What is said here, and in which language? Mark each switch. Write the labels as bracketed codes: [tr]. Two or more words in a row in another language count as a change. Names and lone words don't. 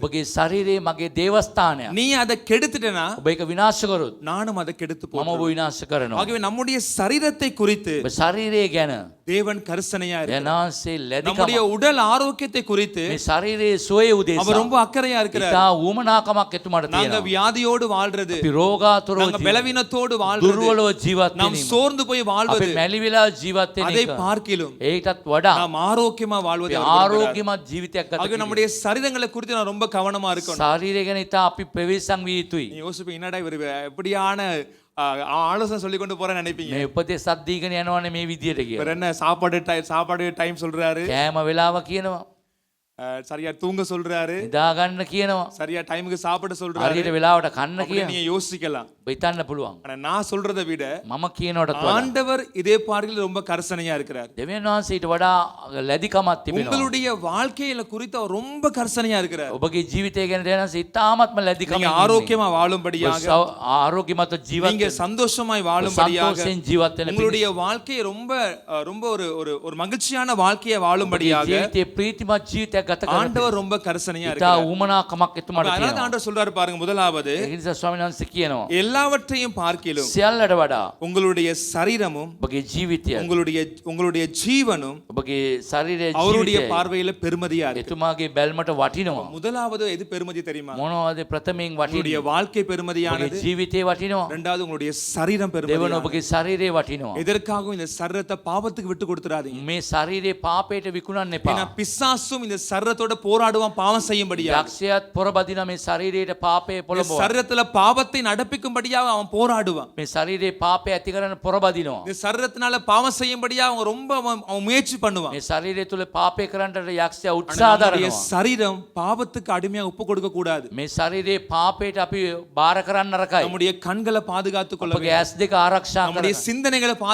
[si] ඔබගේ ශරීරය මගේ දේවස්ථානයක්. [ta] நீ அதை கெடுத்துட்டனா [si] ඔබ ඒක විනාශ කරොත් [ta] நானும் அதை கெடுத்து [si] මම ඔබ [ta] போடுவேன். [si] විනාශ කරනවා. [ta] ஆகவே நம்முடைய சரீரத்தை குறித்து [si] ඔබ ශරීරය ගැන [ta] தேவன் கரிசனையா இருக்கிறார். [si] යනාසේ ලැදිකම [ta] நம்முடைய உடல் ஆரோக்கியத்தை குறித்து [si] මේ ශරීරයේ සුවය උදෙසා [ta] அவர் ரொம்ப அக்கறையா இருக்கிறார். [si] ඉතා උමනාකමක් එතුමාට [ta] நாங்க [si] තියෙනවා. [ta] வியாதியோடு வாழ்றது, [si] අපි රෝගාතුරව [ta] நாங்க பலவீனத்தோடு வாழ்றது, [si] දුර්වලව ජීවත් [ta] நாம் [si] වෙනීම [ta] சோர்ந்து போய் [si] අපි [ta] வாழ்வது, [si] මැලි වෙලා ජීවත් වෙන [ta] அதை [si] එක [ta] பார்க்கிலும் [si] ඒකටත් වඩා [ta] நாம் ஆரோக்கியமா வாழ்வது [si] අපි [ta] அவர் விரும்புகிறார். [si] ආරෝග්‍යමත් ජීවිතයක් ගත [ta] ஆக [si] කිරීම. [ta] நம்முடைய சரீரங்களை குறித்து நான் ரொம்ப கவனமா இருக்கணும். [si] ශරීරය ගැන ඉතා අපි ප්‍රවේශම් විය යුතුයි. [ta] நீ யோசிப்பீங்க, என்னடா இவர் எப்படியான ஆலோசனை சொல்லி கொண்டு போறேன்னு நினைப்பீங்க. [si] මේ උපදෙස් අද්දීගෙන යනවනේ මේ විදියට [ta] இவர் [si] කියලා. [ta] என்ன சாப்பாடு டைம் சொல்றாரு, [si] කෑම වෙලාව කියනවා. [ta] சரியா தூங்க சொல்றாரு, [si] නිදා ගන්න කියනවා. [ta] சரியா டைமுக்கு சாப்பிட சொல்றாரு. [si] හරියට වෙලාවට කන්න [ta] அப்படி [si] කියනවා. [ta] நீங்க யோசிக்கலாம். [si] ඔබ හිතන්න පුළුවන්. [ta] ஆனா நான் சொல்றதை விட [si] මම කියනවටත් වඩා [ta] ஆண்டவர் இதே பார்வையில் ரொம்ப கரிசனையா இருக்கிறார். [si] දෙවියන් වහන්සේ ඊට වඩා ලැදිකමක් තිබෙනවා. [ta] உங்களுடைய வாழ்க்கையில குறித்து அவர் ரொம்ப கரிசனையா இருக்கிறார். [si] ඔබගේ ජීවිතය ගැන දෙවියන් වහන්සේ ඉතාමත්ම ලැදිකමක් [ta] நீங்க ஆரோக்கியமா வாழும்படியாக, [si] ආරෝග්‍යමත් ජීවත් [ta] நீங்க சந்தோஷமாய் வாழும்படியாக, [si] සන්තෝෂයෙන් ජීවත් වෙන [ta] உங்களுடைய வாழ்க்கையை ரொம்ப ரொம்ப ஒரு மகிழ்ச்சியான வாழ்க்கையை வாழும்படியாக [si] ජීවිතේ ප්‍රීතිමත් ජීවිතයක් ගත කරන්න [ta] ஆண்டவர் ரொம்ப கரிசனையா [si] ඉතා [ta] இருக்கிறார். [si] උමනාකමක් එතුමාට [ta] அதனால [si] තියෙනවා. [ta] ஆண்டவர் சொல்றாரு பாருங்க, முதலாவது [si] ඒ නිසා ස්වාමීන් වහන්සේ කියනවා [ta] எல்லாவற்றையும் பார்க்கிலும் [si] සියල්ලට වඩා [ta] உங்களுடைய சரீரமும் [si] ඔබගේ ජීවිතය [ta] உங்களுடைய ஜீவனும் [si] ඔබගේ ශරීරයේ [ta] அவருடைய [si] ජීවිතය [ta] பார்வையில பெருமதியா இருக்கு. [si] එතුමාගේ බැල්මට වටිනවා. [ta] முதலாவது எது பெருமதி தெரியுமா? [si] මොනවද ප්‍රථමයෙන් [ta] உங்களுடைய [si] වටින්නේ? [ta] வாழ்க்கை [si] ඔබගේ [ta] பெருமதியானது. [si] ජීවිතේ වටිනවා. [ta] இரண்டாவது உங்களுடைய சரீரம் [si] දෙවන [ta] பெருமதியானது. [si] ඔබගේ ශරීරය වටිනවා. [ta] எதற்காகவும் இந்த சரீரத்தை பாவத்துக்கு விட்டு கொடுத்துறாதீங்க. [si] මේ ශරීරයේ පාපයට විකුණන්න [ta] ஏன்னா [si] එපා. [ta] பிசாசும் இந்த சரீரத்தோட போராடுவான் பாவம் செய்யும்படியா. [si] යක්ෂයාත් පොරබදින මේ ශරීරයට පාපය [ta] இந்த [si] පොළඹවන. [ta] சரீரத்துல பாவத்தை நடப்பிக்கும்படியாக அவன் போராடுவான். [si] මේ ශරීරයේ පාපය ඇති කරන පොරබදිනවා. [ta] இந்த சரீரத்தினால பாவம் செய்யும்படியா அவன் ரொம்ப அவன் முயற்சி பண்ணுவான். [si] මේ ශරීරය තුල පාපය කරන්නට යක්ෂයා [ta] ஆனா [si] උත්සාහ [ta] நம்முடைய [si] දරනවා. [ta] சரீரம் பாவத்துக்கு அடிமையா ஒப்பு கொடுக்க கூடாது. [si] මේ ශරීරයේ පාපයට අපි බාර කරන්න නරකයි. [ta] நம்முடைய கண்களை பாதுகாத்துக் கொள்ள [si] අපගේ [ta] வேண்டும். [si] ඇස් දෙක ආරක්ෂා [ta] நம்முடைய [si] කරගන්න. [ta] சிந்தனைகளை [si] අපගේ